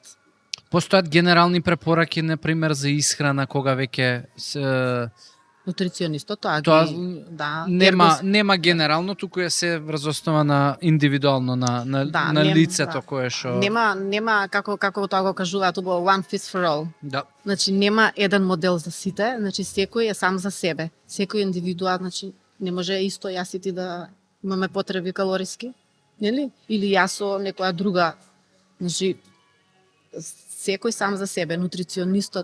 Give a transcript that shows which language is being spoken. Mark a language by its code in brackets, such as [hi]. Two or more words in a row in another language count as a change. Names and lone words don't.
[mk] Постојат генерални препораки, например, за исхрана, кога веќе нутриционистот нема генерално, туку е се врз основа на индивидуално на лицето кое што нема како тоа го кажуваат убаво [en] one fits for all. [mk] Да. Значи нема еден модел за сите, значи секој е сам за себе. Секој индивидуа, значи не може исто јас и ти да имаме потреби калориски, нели? Или јас со некоја друга. Значи секој сам за себе, нутриционистот.